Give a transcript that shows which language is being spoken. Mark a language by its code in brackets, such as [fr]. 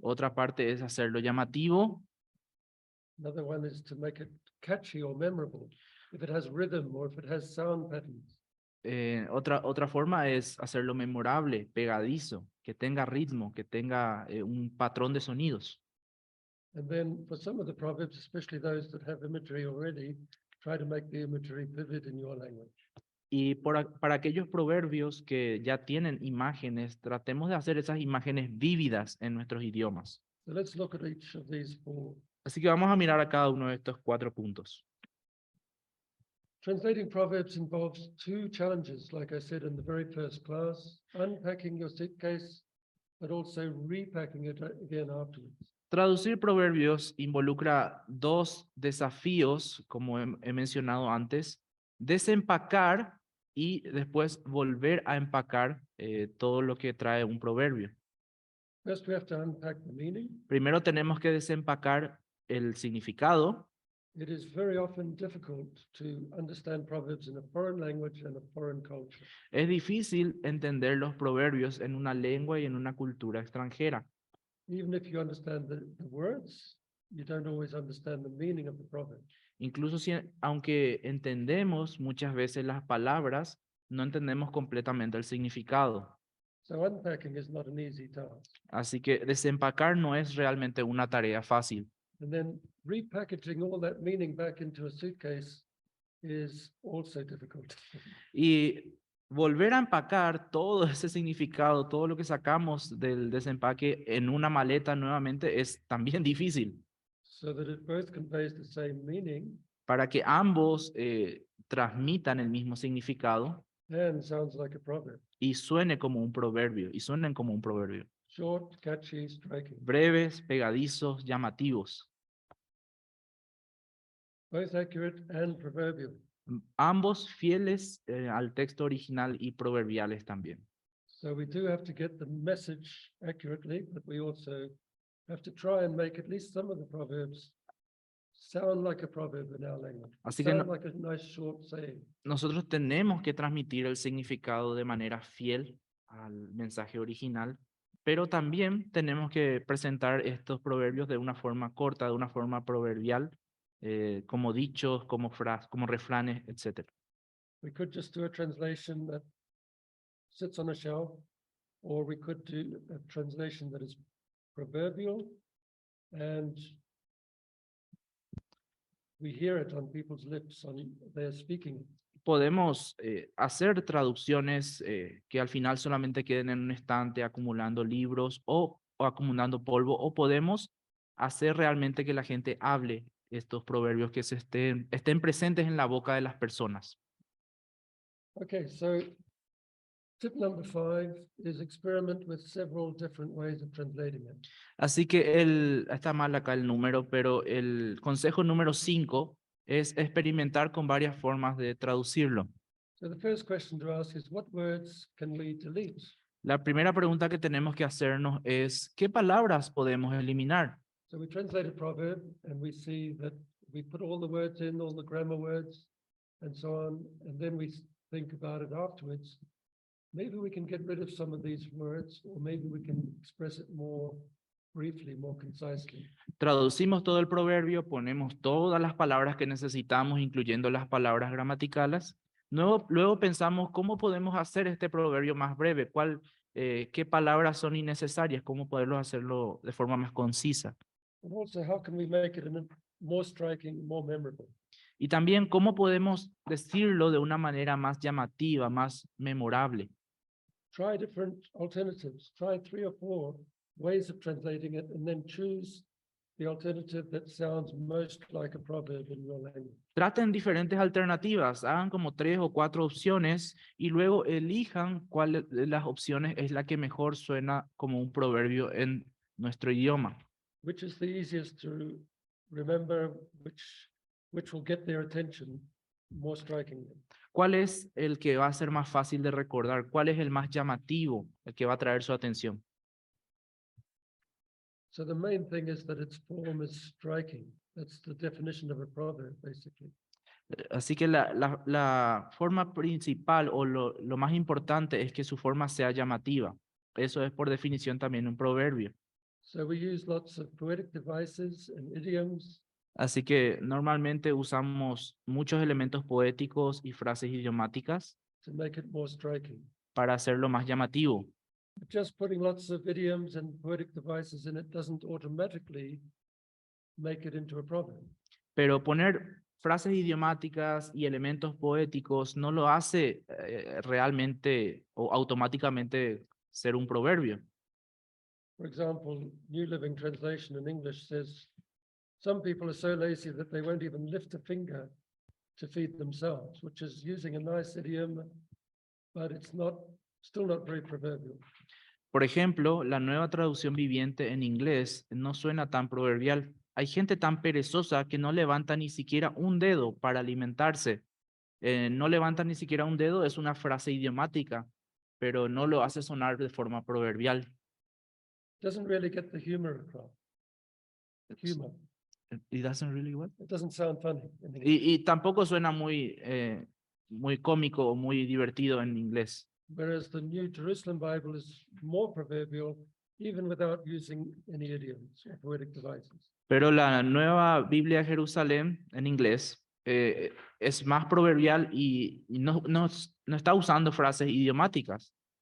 [es] Otra parte es hacerlo llamativo. [en] Another one is to make it catchy or memorable, if it has rhythm or if it has sound patterns. [es] Otra forma es hacerlo memorable, pegadizo, que tenga ritmo, que tenga un patrón de sonidos. [en] And then for some of the proverbs, especially those that have imagery already, try to make the imagery vivid in your language. [es] Y para aquellos proverbios que ya tienen imágenes, tratemos de hacer esas imágenes vívidas en nuestros idiomas. [en] So let's look at each of these four. [es] Así que vamos a mirar a cada uno de estos 4 puntos. [en] Translating proverbs involves two challenges, like I said in the very first class, unpacking your suitcase, but also repacking it again afterwards. [es] Traducir proverbios involucra 2 desafíos, como he mencionado antes: desempacar y después volver a empacar todo lo que trae un proverbio. [en] First, we have to unpack the meaning. [es] Primero tenemos que desempacar el significado. [en] It is very often difficult to understand proverbs in a foreign language and a foreign culture. [es] Es difícil entender los proverbios en una lengua y en una cultura extranjera. [en] Even if you understand the words, you don't always understand the meaning of the proverb. [es] Incluso si, aunque entendemos muchas veces las palabras, no entendemos completamente el significado. [en] So unpacking is not an easy task. [es] Así que desempacar no es realmente una tarea fácil. [en] And then repackaging all that meaning back into a suitcase is also difficult. [es] Y volver a empacar todo ese significado, todo lo que sacamos del desempaque en una maleta nuevamente es también difícil. [en] So that it both conveys the same meaning [es] Para que ambos transmitan el mismo significado [en] and sounds like a proverb. [es] y suene como un proverbio, y suenen como un proverbio. [en] Short, catchy, striking. [es] Breves, pegadizos, llamativos. [en] Both accurate and proverbial. [es] Ambos fieles al texto original y proverbiales también. [en] So we do have to get the message accurately, but we also have to try and make at least some of the proverbs sound like a proverb in our language. [es] Así que [en] Sound like a nice short saying. [es] nosotros tenemos que transmitir el significado de manera fiel al mensaje original, pero también tenemos que presentar estos proverbios de una forma corta, de una forma proverbial, como dichos, como refranes, etc. [en] We could just do a translation that sits on a shelf, or we could do a translation that is proverbial and we hear it on people's lips, on their speaking. [es] Podemos hacer traducciones que al final solamente queden en un estante acumulando libros o acumulando polvo, o podemos hacer realmente que la gente hable estos proverbios, que estén presentes en la boca de las personas. [en] Okay, so tip number 5 is experiment with several different ways of translating it. [es] Así que está mal acá el número, pero el consejo número 5 es experimentar con varias formas de traducirlo. [en] So the first question to ask is, what words can we delete? [es] La primera pregunta que tenemos que hacernos es, ¿qué palabras podemos eliminar? [en] So we translate a proverb and we see that we put all the words in, all the grammar words and so on, and then we think about it afterwards. Maybe we can get rid of some of these words, or maybe we can express it more briefly, more concisely. [es] Traducimos todo el proverbio, ponemos todas las palabras que necesitamos, incluyendo las palabras gramaticales. Luego pensamos cómo podemos hacer este proverbio más breve, qué palabras son innecesarias, cómo poderlo hacerlo de forma más concisa. [en] And also, how can we make it more striking, more memorable? [es] Y también cómo podemos decirlo de una manera más llamativa, más memorable. [en] Try different alternatives. Try 3 or 4 ways of translating it, and then choose the alternative that sounds most like a proverb in your language. [es] Traten diferentes alternativas, hagan como 3 o 4 opciones y luego elijan cuál de las opciones es la que mejor suena como un proverbio en nuestro idioma. [en] Which is the easiest to remember, which will get their attention more strikingly. [es] ¿Cuál es el que va a ser más fácil de recordar? ¿Cuál es el más llamativo, el que va a traer su atención? [en] So the main thing is that its form is striking. That's the definition of a proverb, basically. [es] Así que la forma principal o lo más importante es que su forma sea llamativa. Eso es por definición también un proverbio. [en] So we use lots of poetic devices and idioms. [es] Así que normalmente usamos muchos elementos poéticos y frases idiomáticas [en] To make it more striking. [es] para hacerlo más llamativo. [en] But just putting lots of idioms and poetic devices in it doesn't automatically make it into a proverb. [es] Pero poner frases idiomáticas y elementos poéticos no lo hace realmente o automáticamente ser un proverbio. [en] For example, New Living Translation in English says, some people are so lazy that they won't even lift a finger to feed themselves, which is using a nice idiom, but it's still not very proverbial. [es] Por ejemplo, la nueva traducción viviente en inglés no suena tan proverbial. Hay gente tan perezosa que no levanta ni siquiera un dedo para alimentarse. No levanta ni siquiera un dedo es una frase idiomática, pero no lo hace sonar de forma proverbial. [en] Doesn't really get the humor across. [es] Humor. [en] It doesn't really what? It doesn't sound funny in English. [es] Y tampoco suena muy cómico o muy divertido en inglés. [en] Whereas the New Jerusalem Bible is more proverbial, even without using any idioms or poetic devices. [es] Pero la nueva Biblia de Jerusalén en inglés es más proverbial y no está usando frases idiomáticas.